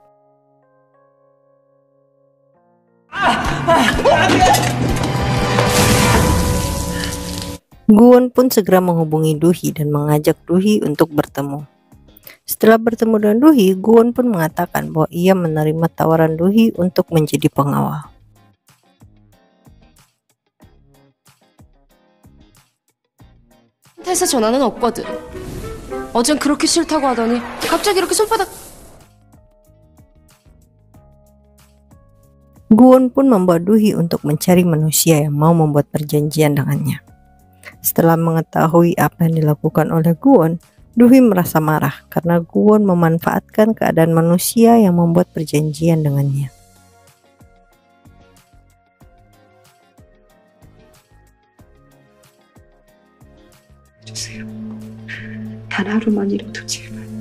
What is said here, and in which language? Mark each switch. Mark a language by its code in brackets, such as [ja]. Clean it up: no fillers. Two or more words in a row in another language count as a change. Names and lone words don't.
[id] Guwon pun segera menghubungi Dohee dan mengajak Dohee untuk bertemu. Setelah bertemu dengan Dohee, Guwon pun mengatakan bahwa ia menerima tawaran Dohee untuk menjadi pengawal. [ko] 회사 전화는 없거든. 어젠 그렇게 싫다고 하더니 갑자기 이렇게 손바닥. [id] Guwon pun membawa Dohee untuk mencari manusia yang mau membuat perjanjian dengannya. Setelah mengetahui apa yang dilakukan oleh Guwon, Dohee merasa marah karena Guwon memanfaatkan keadaan manusia yang membuat perjanjian dengannya. [ko] 단 하루만이라도 제발.